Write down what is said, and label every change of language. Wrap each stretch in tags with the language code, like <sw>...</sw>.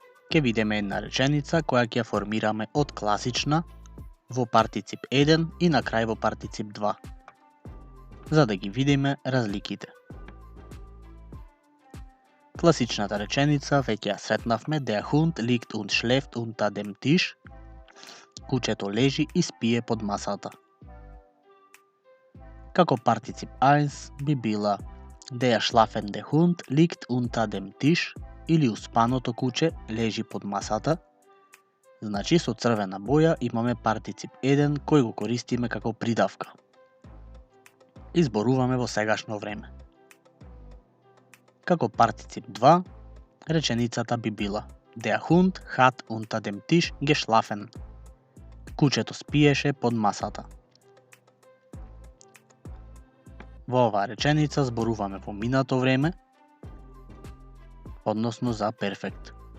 <mk>Ке видиме една реченица која ќе ја формираме од класична во партицип 1 и на крај во партицип 2, за да ги видиме разликите. Класичната реченица веќе ја сретнавме,</mk> <de>der Hund liegt und schläft unter dem Tisch.</de> <mk>Кучето лежи и спие под масата. Како партицип 1 би била</mk> <de>der schlafende Hund liegt unter dem Tisch</de> <mk>или успаното куче лежи под масата. Значи со црвена боја имаме партицип 1 кој го користиме како придавка. Изборуваме во сегашно време. Како партицип 2, реченицата би била</mk> <de>Der Hund hat unter dem Tisch geschlafen.</de> <mk>Кучето спиеше под масата. Во оваа реченица зборуваме во минато време, односно за перфект.</mk>